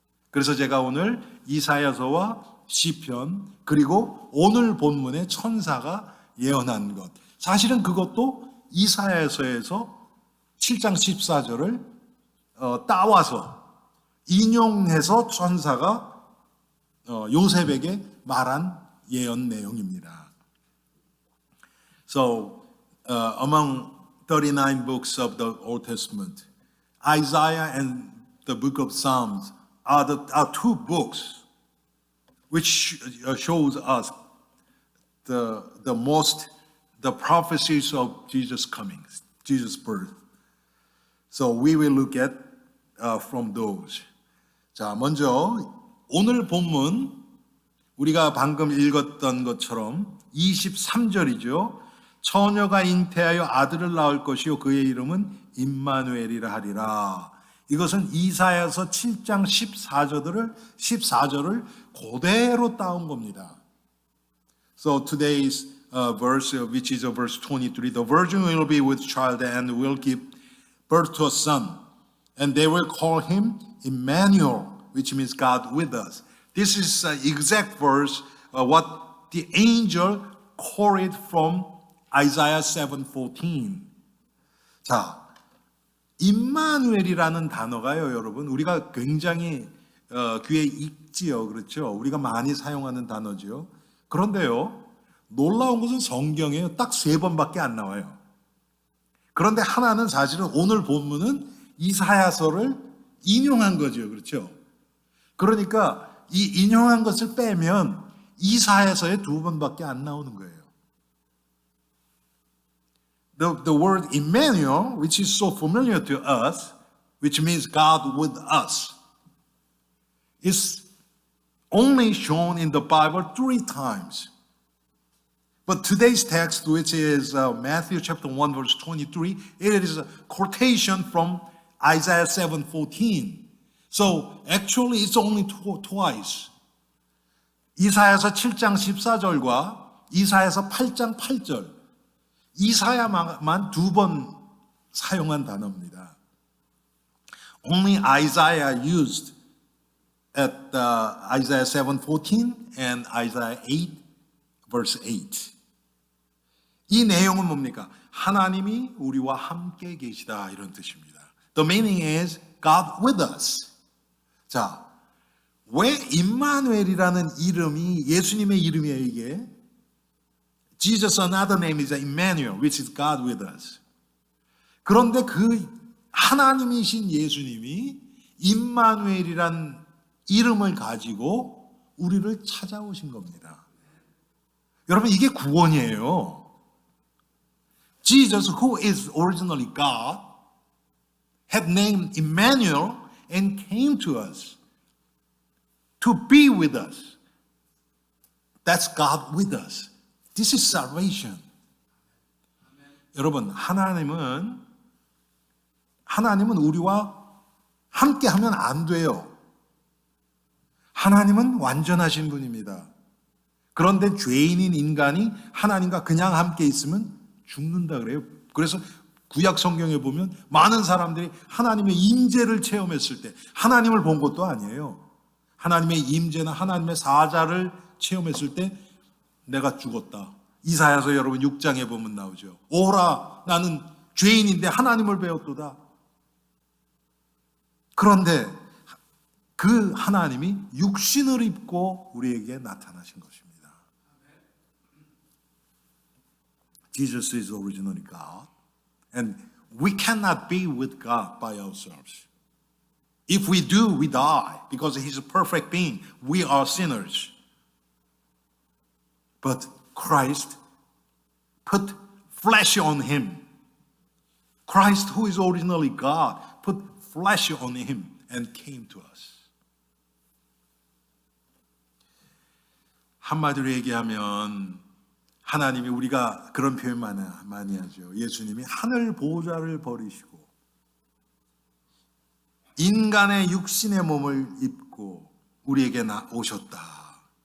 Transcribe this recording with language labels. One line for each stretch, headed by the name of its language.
Korean: 그래서 제가 오늘 이사야서와 시편 그리고 오늘 본문의 천사가 예언한 것, 사실은 그것도 이사야서에서 7장 14절을 따와서 인용해서 천사가 요셉에게 말한 예언 내용입니다.
English: So among 39 books of the Old Testament, Isaiah and the book of Psalms are two books which shows us the prophecies of Jesus' coming, Jesus' birth. So we will look at from those.
Korean: 자, 먼저 오늘 본문 우리가 방금 읽었던 것처럼 23절이죠. 처녀가 잉태하여 아들을 낳을 것이요 그의 이름은 임마누엘이라 하리라. 이것은 이사야서 7장 14절을 그대로 따온 겁니다.
English: So today's verse, which is verse 23, the virgin will be with child and will give birth to a son, and they will call him Emmanuel, which means God with us. This is exact verse what the angel quoted from Isaiah 7:14.
Korean: 자, 임마누엘이라는 단어가요, 여러분, 우리가 굉장히 귀에 익지요, 그렇죠? 우리가 많이 사용하는 단어죠. 그런데요, 놀라운 것은 성경에 딱 3번밖에 안 나와요. 그런데 하나는 사실은 오늘 본문은 이사야서를 인용한 거죠, 그렇죠? 그러니까 이 인용한 것을 빼면 이사야서에 2번밖에 안 나오는 거예요.
English: The word Emmanuel, which is so familiar to us, which means God with us, is only shown in the Bible 3 times. But today's text, which is Matthew chapter 1, verse 23, it is a quotation from Isaiah 7:14. So actually it's only twice.
Korean: 이사야서 7장 14절과 이사야서 8장 8절. 이사야만 2번 사용한 단어입니다.
English: Only Isaiah used at Isaiah 7:14 and Isaiah 8 verse 8.
Korean: 이 내용은 뭡니까? 하나님이 우리와 함께 계시다, 이런 뜻입니다.
English: The meaning is God with us.
Korean: 자, 왜 임마누엘이라는 이름이 예수님의 이름이에요, 이게?
English: Jesus another name is Emmanuel, which is God with us.
Korean: 그런데 그 하나님이신 예수님이 임마누엘이란 이름을 가지고 우리를 찾아오신 겁니다. 여러분, 이게 구원이에요.
English: Jesus, who is originally God, had named Emmanuel and came to us to be with us. That's God with us. This is salvation.
Korean: 여러분, 하나님은 우리와 함께 하면 안 돼요. 하나님은 완전하신 분입니다. 그런데 죄인인 인간이 하나님과 그냥 함께 있으면 죽는다 그래요. 그래서 구약 성경에 보면 많은 사람들이 하나님의 임재를 체험했을 때 하나님을 본 것도 아니에요. 하나님의 임재나 하나님의 사자를 체험했을 때 내가 죽었다. 이사야서 여러분 6장에 보면 나오죠. 오라 나는 죄인인데 하나님을 배웠도다. 그런데 그 하나님이 육신을 입고 우리에게 나타나신 것입니다.
English: Jesus is originally God. And we cannot be with God by ourselves. If we do, we die because He's a perfect being. We are sinners. But Christ put flesh on Him. Christ, who is originally God, put flesh on Him and came to us.
Korean: 한마디로 얘기하면 하나님이 우리가 그런 표현 많이 하죠. 예수님이 하늘 보좌를 버리시고 인간의 육신의 몸을 입고 우리에게 오셨다.